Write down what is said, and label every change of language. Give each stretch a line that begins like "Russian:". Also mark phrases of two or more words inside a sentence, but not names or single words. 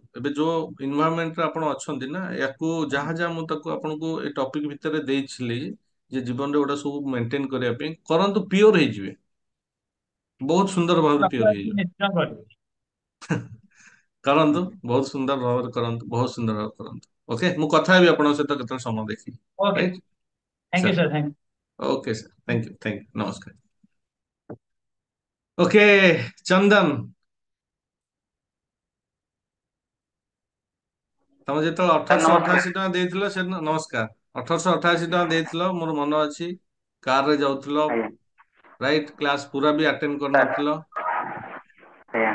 Odia: ଏବେ ଯୋଉ ଇନଭାରମେଣ୍ଟରେ ଆପଣ ଅଛନ୍ତି ନା, ୟାକୁ ଯାହା ଯାହା ମୁଁ ତାକୁ ଆପଣଙ୍କୁ ଏ ଟପିକ ଭିତରେ ଦେଇଥିଲି ଯେ ଜୀବନରେ ଗୋଟେ ସବୁ ମେଣ୍ଟେନ କରିବା ପାଇଁ କରନ୍ତୁ, ପିଓର ହେଇଯିବେ, ବହୁତ ସୁନ୍ଦର ଭାବରେ ପିଓର ହେଇଯିବେ। ନିଶ୍ଚୟ କରିବି। କରନ୍ତୁ, ବହୁତ ସୁନ୍ଦର ଭାବରେ କରନ୍ତୁ, ବହୁତ ସୁନ୍ଦର ଭାବରେ କରନ୍ତୁ। ଓକେ, ମୁଁ କଥା ହେବି ଆପଣଙ୍କ ସହିତ କେତେବେଳେ ସମୟ ଦେଖିକି। ଓକେ, ରାଇଟ୍
English: thank you
Odia: ସାର୍।
English: sir, thank okay sir, thank you, नमस्कार। ओके चंदन,
Odia: ତମେ ଯେତେବେଳେ ସାର୍ 1888 ନମସ୍କାର। ଟଙ୍କା ଦେଇଥିଲ ସେ ନମସ୍କାର, 1888 ଟଙ୍କା ଦେଇଥିଲ, ମୋର ମନ ଅଛି। କାରରେ ଯାଉଥିଲ, ଆଜ୍ଞା ରାଇଟ୍, କ୍ଲାସ ପୁରା ବି ଆଟେଣ୍ଡ ସାର୍ କରିନଥିଲ, ଆଜ୍ଞା